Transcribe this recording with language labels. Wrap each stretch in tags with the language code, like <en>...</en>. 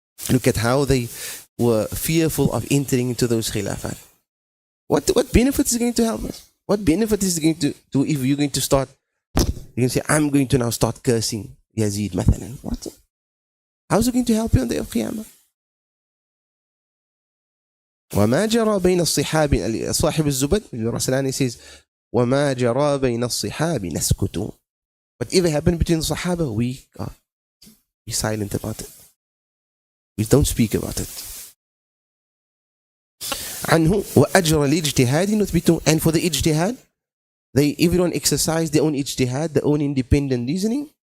<en>Look at how they were fearful of entering into those khilafat. What benefit is going to help us? What benefit is going to do if you're going to start, you can say, I'm going to now start cursing Yazid, mathalan. What? How's it going to help you on the day of Qiyamah?</en> <ar>وما جرى بين الصحاب صاحب الزبد الرسلاني</ar> <en>says</en> <ar>وما جرى بين الصحاب نسكت.</ar> <en>Whatever happened between the Sahaba, we are silent about it. We don't speak about it.</en> <ar>عنه وأجر الاجتهاد نثبته.</ar> <en>And for the ijtihad, everyone exercised their own ijtihad, their own independent reasoning.</en>